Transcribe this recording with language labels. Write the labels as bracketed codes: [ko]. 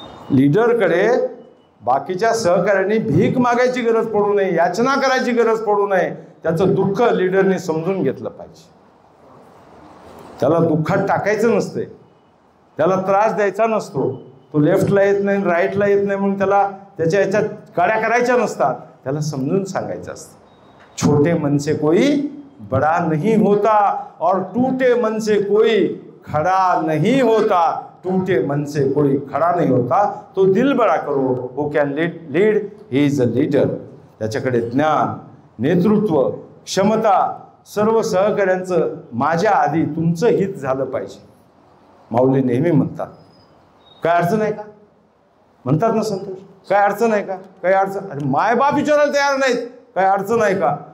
[mr] लीडरकडे बाकीच्या सहकार्यांनी भीक मागायची गरज पडू नये, याचना करायची गरज पडू नये. त्याचं दुःख लीडरने समजून घेतलं पाहिजे. त्याला दुःखात टाकायचं नसते, त्याला त्रास द्यायचा नसतो. तो लेफ्टला येत नाही, राईटला येत नाही म्हणून त्याला त्याच्या याच्यात काड्या करायच्या नसतात. त्याला समजून सांगायचं असतं. [hi] छोटे मन से कोई बड़ा नहीं होता और टूटे मन से कोई खड़ा नहीं होता. टूटे मन से कोई खड़ा नहीं होता. तो दिल बड़ा करो. [en] Who can lead, he is a leader. [mr] त्याच्याकडे ज्ञान, नेतृत्व, क्षमता, सर्व सहकार्यांचं माझ्या आधी तुमचं हित झालं पाहिजे. माऊली नेहमी म्हणतात. काय अडचण आहे का? म्हणतात ना संतोष, काय अडचण आहे का? काही अडचण? अरे मायबाप विचारायला तयार नाहीत, काय अडचण आहे का?